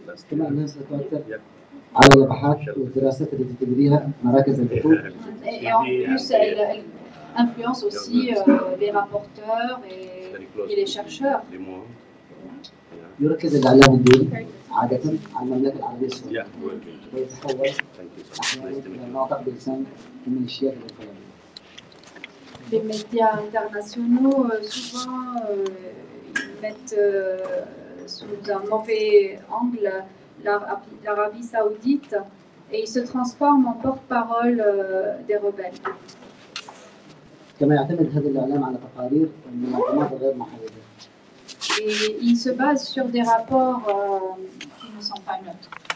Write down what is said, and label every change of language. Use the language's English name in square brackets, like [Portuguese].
[Arabic] كما أنها ستؤثر على الأبحاث والدراسات التي تجريها مراكز البحوث. [French] Et en plus, elle influence aussi les rapporteurs et les chercheurs. [Arabic] يركز الإعلام الدولي عادة على المملكة العربية السعودية ويتحول أحيانا إلى ناطق بلسان الميليشيات الانقلابية. [French] Les médias internationaux souvent mettent sous un mauvais angle l'Arabie saoudite et ils se transforment en porte-parole des rebelles. [Arabic] كما يعتمد هذا الإعلام على تقارير من المنظمات غير محايدة. [French] Et ils se basent sur des rapports qui ne sont pas neutres.